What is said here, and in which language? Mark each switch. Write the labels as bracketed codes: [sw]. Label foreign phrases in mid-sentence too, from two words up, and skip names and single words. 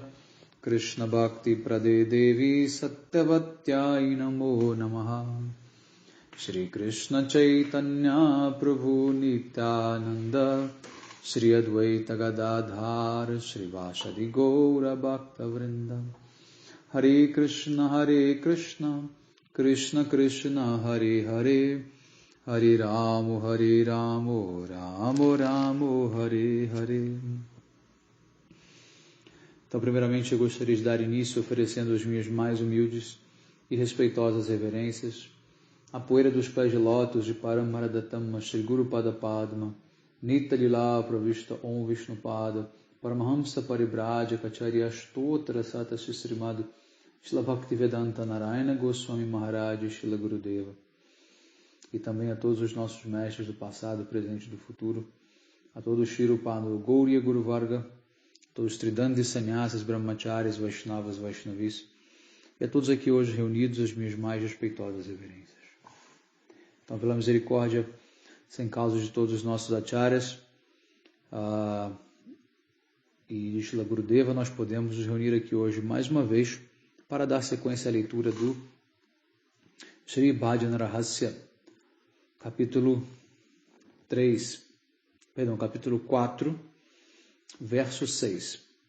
[sa] Krishna Bhakti Prade Devi Satyavatyai Namo Namaha Shri Krishna Chaitanya Prabhu Nityananda Shri Advaita Gadadhar Shri Vashadi Gaura Bhakta Vrinda Hare Krishna Krishna Krishna Hare Hare Hare Ramo Ramo Ramo Hare Hare. [pt] Então, primeiramente, eu gostaria de dar início oferecendo as minhas mais humildes e respeitosas reverências à poeira dos pés de lótus de Paramaradattama Shri Guru Pada Padma Nitya Lila Pravishta Om Vishnupada Paramahamsa Paribraja Kacharya Stotra Sata Srimad Shila Bhaktivedanta Narayana Goswami Maharaj Shila Gurudeva. E também a todos os nossos mestres do passado, presente e do futuro, a todos os Shirupano Gauriya Guru Varga, a todos os Tridandi Sannyasas, Brahmacharis, Vaishnavas, Vaishnavis, e a todos aqui hoje reunidos as minhas mais respeitosas reverências. Então, pela misericórdia, sem causa de todos os nossos acharyas e de Shila Gurudeva, nós podemos nos reunir aqui hoje mais uma vez para dar sequência à leitura do Shri Bhajana Rahasya, capítulo 4, verso 6.